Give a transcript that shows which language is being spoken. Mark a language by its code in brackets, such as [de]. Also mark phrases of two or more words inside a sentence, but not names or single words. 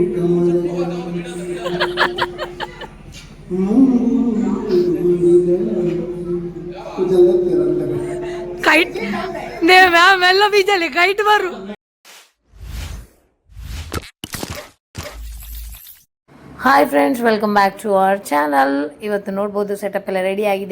[kn] ಕೈಟ್ ಮೆಲ್ಲ ಬೀಜಲ್ಲಿ ಕೈಟ್ ಬರು. [en] Hi friends, welcome back to our channel. [kn] ಇವತ್ತು ನೋಡ್ಬೋದು ಸೆಟಪ್ ಎಲ್ಲ ರೆಡಿ ಆಗಿದೆ.